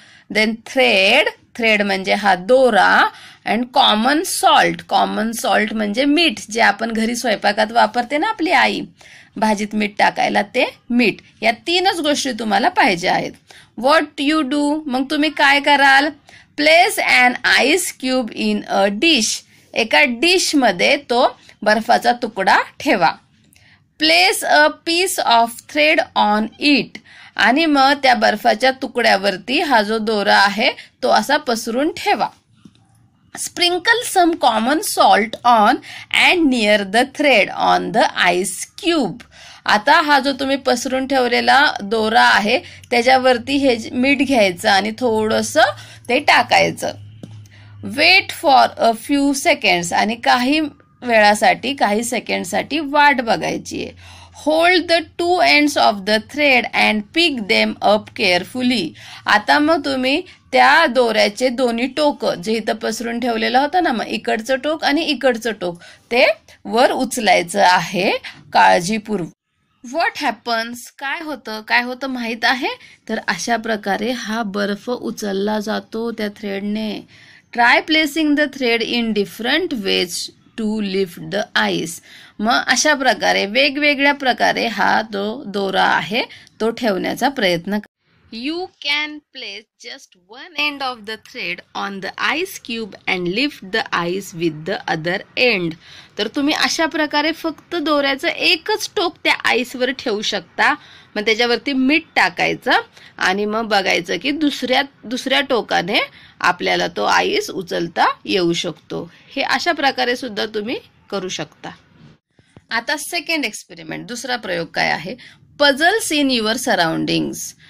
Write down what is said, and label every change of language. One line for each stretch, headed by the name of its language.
Marathi: Then thread, thread म्हणजे हा दोरा. And common salt, common salt म्हणजे मीठ, जे आपण घरी स्वयंपाकात वापरते ना आपली आई, भाजीत मीठ टाकायला, ते मीठ. या 3च गोष्टी तुम्हाला पाहिजे आहेत.
English: what you do,
Marathi: मग तुम्ही काय कराल.
English: Place an ice cube in a dish.
Marathi: एका डिश मध्ये तो बर्फाचा तुकडा ठेवा.
English: Place a piece of thread on it.
Marathi: आणि मग त्या बर्फाच्या तुकड्यावरती हा जो दोरा आहे तो असा पसरून ठेवा.
English: Sprinkle some common salt on and near the thread on the ice cube.
Marathi: आता हा जो तुम्ही पसरून ठेवलेला दोरा आहे त्याच्यावरती हे मीठ घ्यायचं आणि थोडंसं ते टाकायचं.
English: Wait for a few seconds.
Marathi: आणि काही वेळासाठी, काही सेकंडसाठी वाट बघायची आहे.
English: Hold the 2 ends of the thread and pick them up carefully.
Marathi: आता मग तुम्ही त्या दोऱ्याचे दोन्ही टोक, जे इथं पसरून ठेवलेलं होतं ना, मग इकडचं टोक आणि इकडचं टोक, ते वर उचलायचं आहे काळजीपूर्वक.
English: what happens,
Marathi: काय होतं माहित आहे. तर अशा प्रकारे हा बर्फ उचलला जातो त्या थ्रेडने.
English: Try placing the thread in different ways to lift the ice.
Marathi: मग अशा प्रकारे, वेगवेगळ्या प्रकारे हा जो दोरा आहे तो ठेवण्याचा प्रयत्न करा.
English: You can place just one end of the thread on the ice cube and lift the ice with the other end.
Marathi: तर तुम्ही अशा प्रकारे फक्त दोऱ्याचं एकच टोक त्या आईसवर ठेवू शकता. मग त्याच्यावरती मीठ टाकायचं आणि मग बघायचं की दुसऱ्या टोकाने आपल्याला तो आईस उचलता येऊ शकतो. हे अशा प्रकारे सुद्धा तुम्ही करू शकता. आता सेकंड एक्सपेरिमेंट, दुसरा प्रयोग काय आहे.
English: Puzzles in your surroundings.